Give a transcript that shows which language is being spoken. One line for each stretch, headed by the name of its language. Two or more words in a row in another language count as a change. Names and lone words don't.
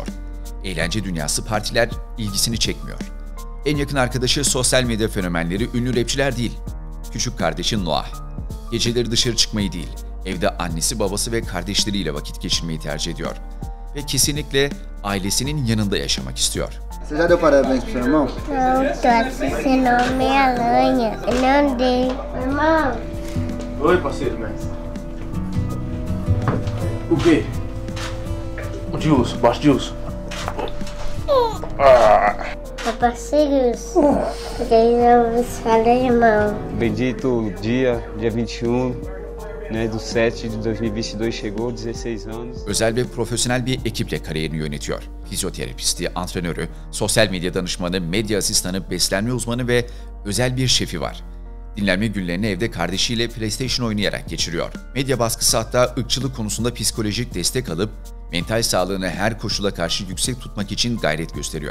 Turkish: Eğlence dünyası, partiler ilgisini çekmiyor. En yakın arkadaşı sosyal medya fenomenleri, ünlü rapçiler değil. Küçük kardeşi Noah. Geceleri dışarı çıkmayı değil, evde annesi, babası ve kardeşleriyle vakit geçirmeyi tercih ediyor. Ve kesinlikle ailesinin yanında yaşamak istiyor.
Portuguese: Você já deu parabéns pro seu irmão? Não, tô assistindo Homem-Aranha. Eu não dei. Irmão. Oi, parceiro, mestre. O quê? O de urso, baixo de urso. Parceiros, eu falei, irmão. Bendito dia 21, né, do 7 de 2022 chegou, 16 anos.
Turkish: Özel ve profesyonel bir ekiple kariyerini yönetiyor. Fizyoterapisti, antrenörü, sosyal medya danışmanı, medya asistanı, beslenme uzmanı ve özel bir şefi var. Dinlenme günlerini evde kardeşiyle PlayStation oynayarak geçiriyor. Medya baskısı hatta ırkçılık konusunda psikolojik destek alıp mental sağlığını her koşula karşı yüksek tutmak için gayret gösteriyor.